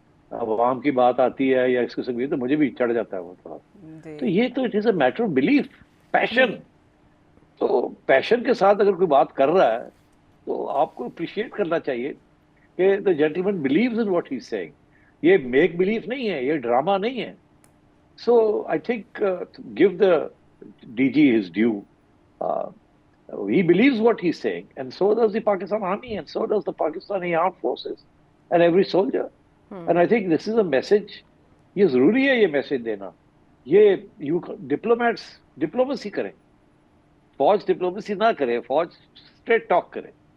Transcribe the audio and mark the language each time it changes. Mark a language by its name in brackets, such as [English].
[Hindi] अब आवाम की बात आती है या इसके सब, तो मुझे भी चढ़ जाता है वो थोड़ा। तो ये तो [English] it is a matter of belief, [Hindi] passion. तो पैशन के साथ अगर कोई बात कर रहा है तो आपको अप्रिशिएट करना चाहिए कि [English] The gentleman believes in what he is saying. [Hindi] ये मेक बिलीफ नहीं है, ये ड्रामा नहीं है। [English] So I think give the DG his due. Uh, he believes what he's saying, and so does the Pakistan Army, and so does the Pakistani Armed Forces, and every soldier. And I think this is a message. [Hindi] ये जरूरी है ये message देना। ये you diplomats diplomacy करें, फौज diplomacy ना करे, फौज स्ट्रेट टॉक करे।